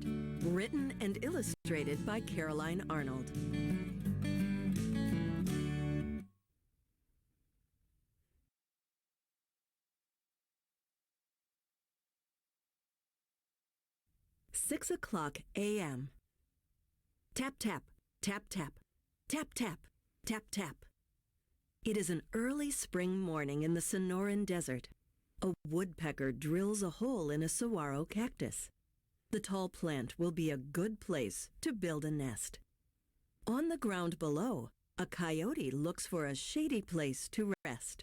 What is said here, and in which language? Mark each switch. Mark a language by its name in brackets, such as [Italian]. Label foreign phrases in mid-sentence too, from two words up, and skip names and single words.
[English] Written and illustrated by Caroline Arnold. Six o'clock a.m. Tap, tap, tap, tap, tap, tap, tap, tap. It is an early spring morning in the Sonoran Desert. A woodpecker drills a hole in a saguaro cactus. The tall plant will be a good place to build a nest. On the ground below, a coyote looks for a shady place to rest.